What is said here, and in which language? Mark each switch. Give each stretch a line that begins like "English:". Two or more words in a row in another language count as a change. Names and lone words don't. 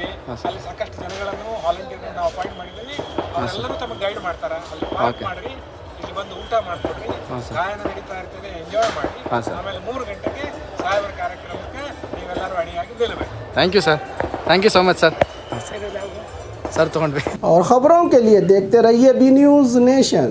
Kannada: ಅಲ್ಲಿ ಸಾಕಷ್ಟು ಜನಗಳನ್ನು ವಾಲಂಟಿಯರ್ಗಳನ್ನು ನಾವು ಅಪಾಯಿಂಟ್ ಮಾಡಿದ್ದೀವಿ. ಅವರೆಲ್ಲರೂ ತಮಗೆ ಗೈಡ್ ಮಾಡ್ತಾರೆ. ಅಲ್ಲಿ ಪಾರ್ಕ್ ಮಾಡಿರಿ, ಇಲ್ಲಿ ಬಂದು ಊಟ ಮಾಡಿಕೊಡ್ರಿ, ಗಾಯನ ನಡೀತಾ ಇರ್ತದೆ, ಎಂಜಾಯ್ ಮಾಡಿ. ಆಮೇಲೆ 3 ಗಂಟೆಗೆ ಸಾಹೇಬರ ಕಾರ್ಯಕ್ರಮಕ್ಕೆ ನೀವೆಲ್ಲರೂ ಅಣಿಯಾಗಿ ನಿಲ್ಲಬೇಕು.
English: Thank you sir. Thank you so much sir.
Kannada: ಸರ್ ತೊಗೊಂಡ್ರಿ.
Hindi: और खबरों के लिए देखते रहिए बी न्यूज़ नेशन।